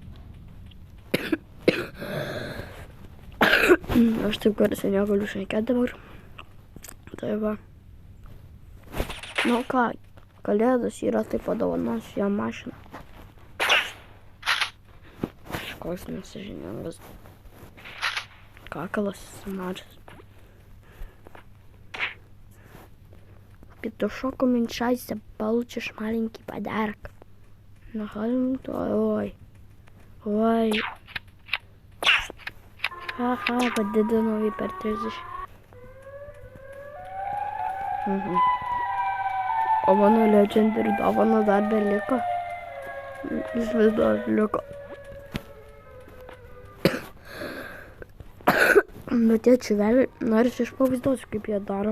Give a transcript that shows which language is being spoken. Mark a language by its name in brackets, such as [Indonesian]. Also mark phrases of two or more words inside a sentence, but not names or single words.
[Lithuanian] Aš taip garsiai negaliu šnekėti dabar. Tai va. Nu ką, kalėdos yra, tai padovanosiu jam mašiną. Koks nesąžiningas kakalas mažas. [Russian] Петушок уменьшайся, получишь маленький подарок. Нахалим ой. Ой. Ха-ха, [Lithuanian] padidinau jį per 30. O mano legendary dovana dar beliko. Jis vis dar liko. Bet tie čiveliai, nors aš pavaizduosiu, kaip jie daro.